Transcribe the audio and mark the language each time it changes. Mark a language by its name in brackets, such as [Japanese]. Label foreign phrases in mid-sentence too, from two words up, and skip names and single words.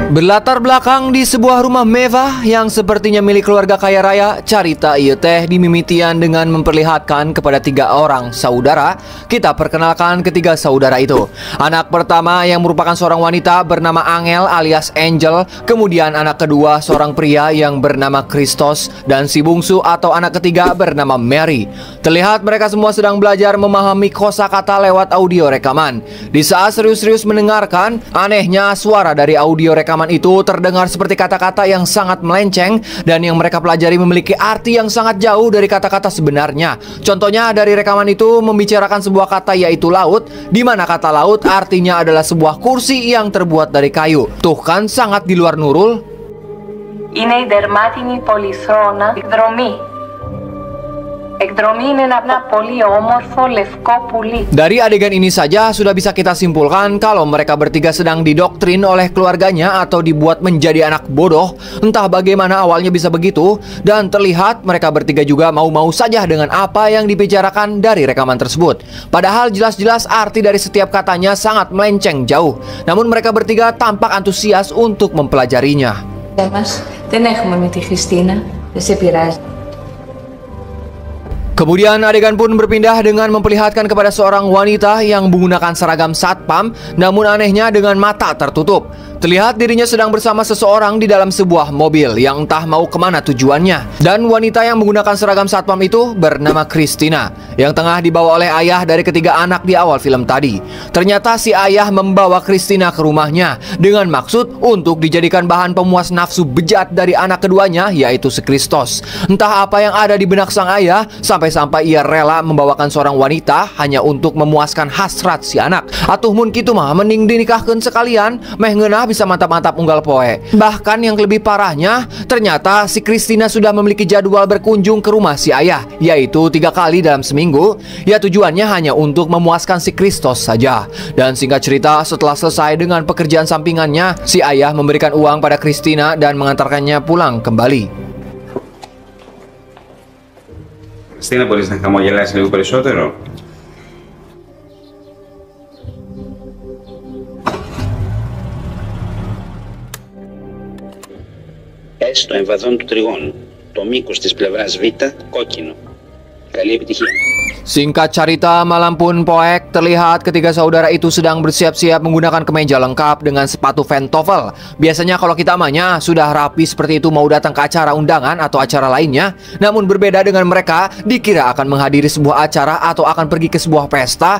[Indonesian] Latar belakang di sebuah rumah mewah yang sepertinya milik keluarga kaya raya. [Sundanese] Carita ieu teh dimimitian [Indonesian] dengan memperlihatkan kepada 3 orang saudara. Kita perkenalkan ketiga saudara itu. Anak pertama yang merupakan seorang wanita bernama Angel alias Angel. Kemudian anak kedua seorang pria yang bernama Christos. Dan si bungsu atau anak ketiga bernama Mary. Terlihat mereka semua sedang belajar memahami kosakata lewat audio rekaman. Di saat serius-serius mendengarkan, anehnya suara dari audio rekaman itu terdengar seperti kata-kata yang sangat melenceng dan yang mereka pelajari memiliki arti yang sangat jauh dari kata-kata sebenarnya. Contohnya dari rekaman itu membicarakan sebuah kata yaitu laut, di mana kata laut artinya adalah sebuah kursi yang terbuat dari kayu. Tuh kan sangat di luar Nurul. [Greek] Είναι η δερμάτινη πολυθρόνα εκδρομή. Εκδρομή είναι ένα πολύ όμορφο λευκό πουλί. [Indonesian] Dari adegan ini saja sudah bisa kita simpulkan kalau mereka bertiga sedang didoktrin oleh keluarganya atau dibuat menjadi anak bodoh. Entah bagaimana awalnya bisa begitu, dan terlihat mereka bertiga juga mau-mau saja dengan apa yang dibicarakan dari rekaman tersebut. Padahal jelas-jelas arti dari setiap katanya sangat melenceng jauh. Namun mereka bertiga tampak antusias untuk mempelajarinya. Mas, [Greek] δεν έχουμε με τη Χριστίνα. Δεν σε πειράζει. [Indonesian] Kemudian adegan pun berpindah dengan memperlihatkan kepada seorang wanita yang menggunakan seragam satpam, namun anehnya dengan mata tertutup. Terlihat dirinya sedang bersama seseorang di dalam sebuah mobil yang entah mau kemana tujuannya. Dan wanita yang menggunakan seragam satpam itu bernama Christina, yang tengah dibawa oleh ayah dari ketiga anak di awal film tadi. Ternyata si ayah membawa Christina ke rumahnya dengan maksud untuk dijadikan bahan pemuas nafsu bejat dari anak keduanya, yaitu si Christos. Entah apa yang ada di benak sang ayah, sampai ia rela membawakan seorang wanita hanya untuk memuaskan hasrat si anak. [Sundanese] Atuh mun kitu mah mending dinikahkeun sekalian, meh ngeunah bisa mantap-mantap unggal poe. [Indonesian] Bahkan yang lebih parahnya, ternyata si Christina sudah memiliki jadwal berkunjung ke rumah si ayah, yaitu 3 kali dalam seminggu. Ya tujuannya hanya untuk memuaskan si Christos saja. Dan singkat cerita, setelah selesai dengan pekerjaan sampingannya, si ayah memberikan uang pada Christina dan mengantarkannya pulang kembali. [Greek] Χριστίνα, μπορείς να χαμογελάσεις λίγο περισσότερο? Πες το εμβαδόν του τριγώνου. Το μήκος της πλευράς Β κόκκινο. Καλή επιτυχία. [Indonesian] Singkat cerita, malam pun poek terlihat ketiga saudara itu sedang bersiap-siap menggunakan kemeja lengkap dengan sepatu pantofel. Biasanya kalau kita amanya sudah rapi seperti itu mau datang ke acara undangan atau acara lainnya. Namun berbeda dengan mereka, dikira akan menghadiri sebuah acara atau akan pergi ke sebuah pesta.